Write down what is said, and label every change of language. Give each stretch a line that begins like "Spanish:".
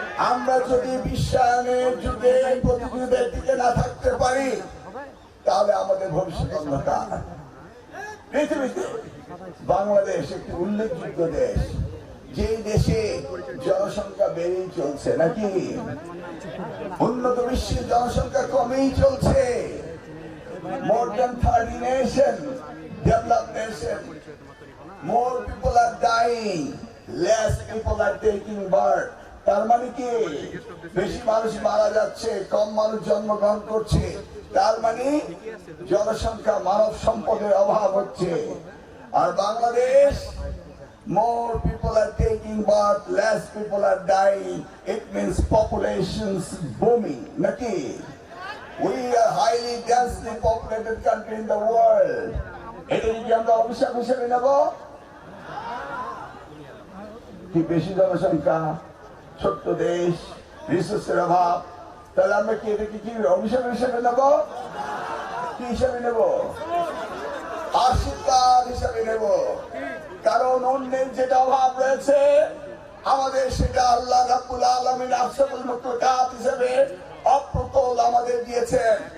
Bangla: আমরা যদি বিশ্বায়নের যুগে প্রতিযোগিতার দিকে না থাকতে পারি, তাহলে আমাদের ভবিষ্যৎ অন্ধকার। পৃথিবীতে বাংলাদেশ একটি উল্লেখযোগ্য দেশ, যেই দেশে জনসংখ্যা বেড়েই চলছে, নাকি? উন্নত বিশ্বের জনসংখ্যা কমেই চলছে।
English: More than 30 nations, developed nations, more people are dying, less people are taking birth.
Bangla: তার মানে কি? বেশি মানুষ মারা যাচ্ছে, কম মানুষ জন্মগ্রহণ করছে। তার মানে জনসংখ্যা, মানব সম্পদের অভাব হচ্ছে। আর Bangladesh,
English: more people are taking birth, less people are dying. It means population's booming, নাকি? We are highly densely populated country in the world.
Bangla: এটা কি আমরা অভিশাপ হিসেবে নেব? কি বেশি জনসংখ্যা, ছোট্ট দেশ, রিসোর্সের অভাব, তাহলে আমরা কি এটাকে কি অভিশাপ হিসেবে নেব? কি হিসেবে নেব? আশীর্বাদ হিসেবে নেব। কারণ অন্যের যেটা অভাব রয়েছে, আমাদের সেটা আল্লাহ রাব্বুল আলামিন আফসাবুল মাখলুকাত হিসেবে অপ্রতুল আমাদের দিয়েছেন।